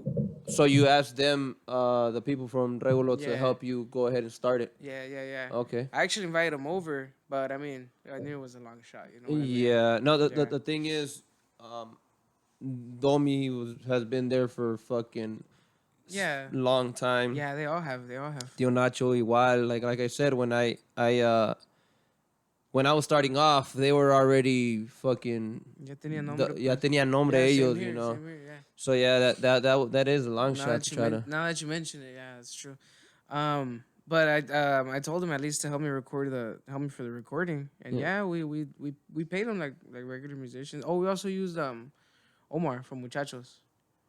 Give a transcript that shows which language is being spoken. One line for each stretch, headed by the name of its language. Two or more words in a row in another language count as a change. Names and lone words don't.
English: So you asked them, the people from Regulo, to Yeah. help you go ahead and start it. Yeah. Okay. I actually invited them over, but I mean, I knew it was a long shot. You know what I mean? Yeah. No, Yeah. the thing is, Domi has been there for fucking long time. Yeah, they all have.
Spanish: Tio Nacho igual.
English: Like I said, when when I was starting off, they were already fucking.
Spanish: Ya tenía nombre. Ya tenían nombre
English: Yeah, ellos, same here, you know. same here, yeah. So yeah, that is a long Now shot that to you try to. now that you mention it, yeah, it's true. But I told him at least to help me for the recording, and Yeah. we paid him like regular musicians. Oh, we also used Omar from Muchachos.